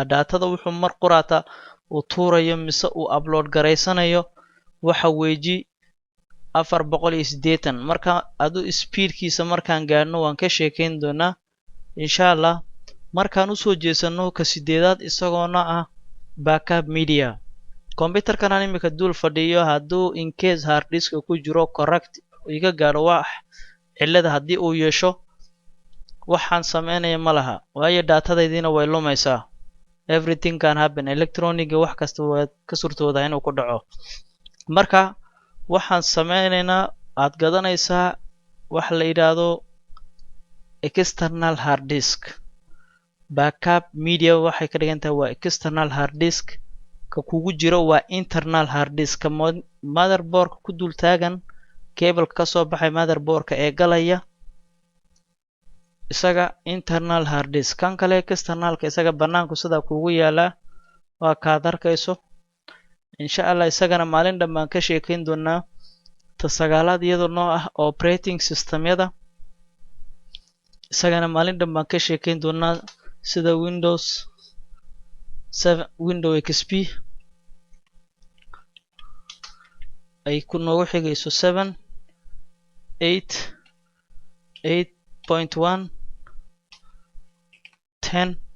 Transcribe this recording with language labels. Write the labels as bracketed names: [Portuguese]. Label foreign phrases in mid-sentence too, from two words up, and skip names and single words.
[Somali] daatada wuxuu mar quraata uu tuurayo mise uu upload garaysanayo waxa weji 480. marka adu speedkiisa markaan gaadhno waan ka sheekeyn doonaa [Arabic] insha Allah. [Somali] markaan usoo jeesano ka 8aad isagoona ah [English] backup media. [Somali] computerkan aan imika dul fadhiyo hadduu [English] in case hard disk [Somali] ku jiro correct iga gaadho wax cilada haddii uu yeesho waxaan sameynaya ma laha, waayo daatadaydiina way lumaysaa. [English] everything can happen. [Somali] electronic wax kasta waa ka suurtooda inuu ku dhaco. marka waxaan sameynaynaa aad gadanaysaa wax la yiraahdo [English] external hard disk. backup media [Somali] waxay ka dhigan tahay waa [English] external hard disk. [Somali] ka kugu jiro waa [English] internal hard disk. [Somali] motherboardka ku dul taagan cable ka soo baxay motherboardka ee galaya isaga [English] internal hard disk. [Somali] kan kale externalka isaga banaanku sida kugu yaala waa kaad arkayso. [Arabic] insha Allah [Somali] isagana maalin dhanbaan ka sheekeyn doonaa. ta 9aad iyadoo noo ah [English] operating systemyada [Somali] isagana maalin dhanbaan ka sheekeyn doonaa sida Windows 7 Windows XP ay ku noogu xigayso 7 8 8.1 10.